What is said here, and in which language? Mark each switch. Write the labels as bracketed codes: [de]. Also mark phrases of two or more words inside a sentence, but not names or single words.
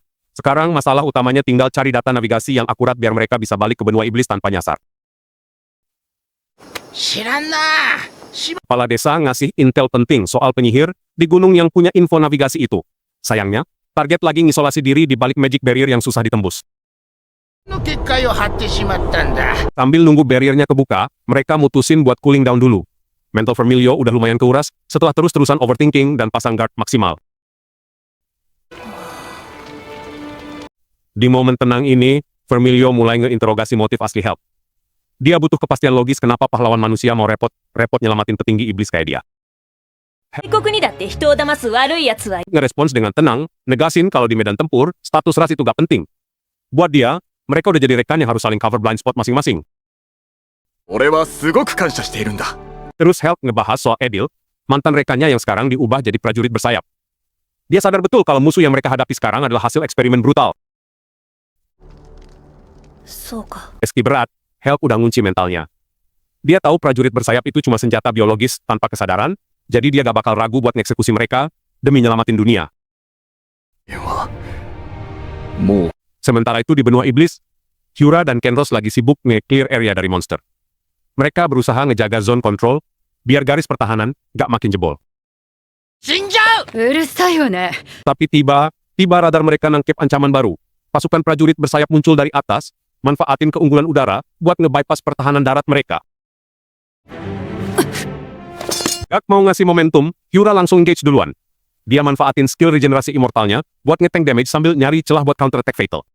[id] Sekarang masalah utamanya tinggal cari data navigasi yang akurat biar mereka bisa balik ke benua iblis tanpa nyasar. Kepala desa ngasih intel penting soal penyihir di gunung yang punya info navigasi itu. Sayangnya, target lagi ngisolasi diri di balik [en] magic barrier [id] yang susah ditembus. [ja] の結界を張ってしまったんだ [id] Sambil nunggu barriernya kebuka, mereka mutusin buat [en] cooling down [id] dulu. Mental Vermilio udah lumayan keuras setelah terus-terusan overthinking dan pasang guard maksimal. Di momen tenang ini, Vermilio mulai ngeinterogasi motif asli Hulk. Dia butuh kepastian logis kenapa pahlawan manusia mau repot nyelamatin petinggi iblis kayak dia. [ja] 外国にだって人を騙す悪い奴は [id] Ngerespons dengan tenang, negasin kalau di medan tempur, status ras itu gak penting. Buat dia, mereka udah jadi rekan yang harus saling [en] cover blind spot [id] masing-masing. [ja] 俺はすごく感謝しているんだ [id] Terus Hulk ngebahas soal Edil, mantan rekannya yang sekarang diubah jadi prajurit bersayap. Dia sadar betul kalau musuh yang mereka hadapi sekarang adalah hasil eksperimen brutal. [ja] そうか。 [id] Meski berat, Hulk udah ngunci mentalnya. Dia tahu prajurit bersayap itu cuma senjata biologis tanpa kesadaran, jadi dia gak bakal ragu buat ngeksekusi mereka demi nyelamatin dunia. [ja] もう [id] Sementara itu di benua iblis, Hyura dan Kenros lagi sibuk nge-clear area dari monster. Mereka berusaha ngejaga [en] zone control, [id] biar garis pertahanan gak makin jebol. [ja] 死んじゃううるさいわね。 [id] Tapi tiba radar mereka nangkep ancaman baru. Pasukan prajurit bersayap muncul dari atas, manfaatin keunggulan udara buat nge-bypass pertahanan darat mereka. Gak mau ngasih momentum, Hyura langsung engage duluan. Dia manfaatin skill regenerasi immortalnya buat nge- [en] tank damage [id] sambil nyari celah buat counter-attack fatal.